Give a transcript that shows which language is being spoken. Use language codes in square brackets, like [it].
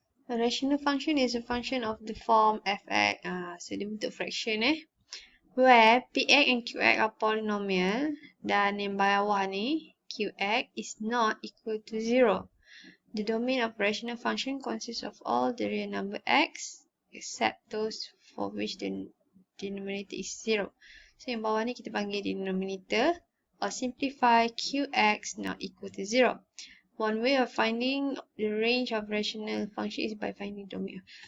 [en] A rational function is a function of the form fx. [ms] So dia bentuk [en] fraction where px and qx are polynomial [ms] dan yang bawah ni [en] qx is not equal to 0. The domain of rational function consists of all the real number x except those for which the denominator is 0. [ms] So yang bawah ni kita panggil denominator. [en] Or simplify qx not equal to 0. One way of finding the range of rational function is by finding domain.